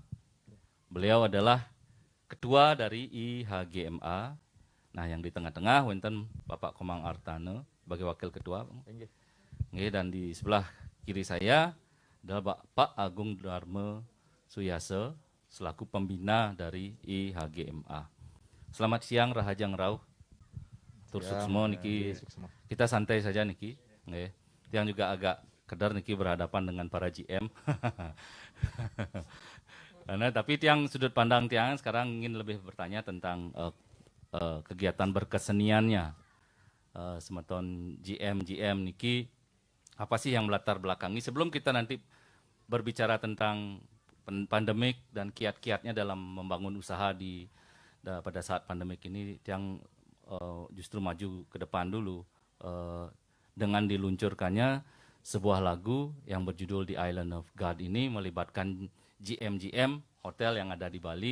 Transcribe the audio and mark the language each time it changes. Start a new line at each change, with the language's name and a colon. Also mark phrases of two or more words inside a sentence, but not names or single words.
Indonesian: Beliau adalah ketua dari IHGMA. Nah, yang di tengah-tengah wonten Bapak Komang Artane sebagai wakil ketua. Dan di sebelah kiri saya adalah Bapak Agung Dharma Suyase selaku pembina dari IHGMA. Selamat siang
Balinese: Rahajang Rauh.
Indonesian: Tursuk semua niki. Kita santai saja niki. Yang juga agak kedar niki berhadapan dengan para GM. Karena tapi Tiang sudut pandang Tiang sekarang ingin lebih bertanya tentang kegiatan berkeseniannya semeton GM niki, apa sih yang melatar belakangi sebelum kita nanti berbicara tentang pandemik dan kiat-kiatnya dalam membangun usaha pada saat pandemik ini. Tiang justru maju ke depan dulu dengan diluncurkannya sebuah lagu yang berjudul The Island of God ini melibatkan GM hotel yang ada di Bali.